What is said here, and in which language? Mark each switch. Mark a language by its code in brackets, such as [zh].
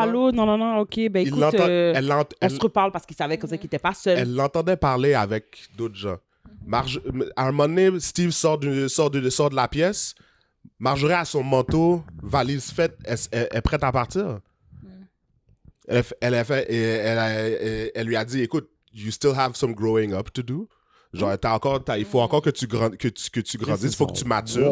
[fr] allô, non, ok, ben Il écoute, l'entend- on se reparle parce qu'il savait comme ça qu'il était pas seul. Elle l'entendait parler avec d'autres gens. À un moment donné, Steve sort de la pièce. Marjorie a son manteau, valise faite, elle est prête à partir. Elle lui a dit, écoute, [en] you still have some growing up to do. [fr] Genre, il faut encore que tu grandisses, il faut que tu matures.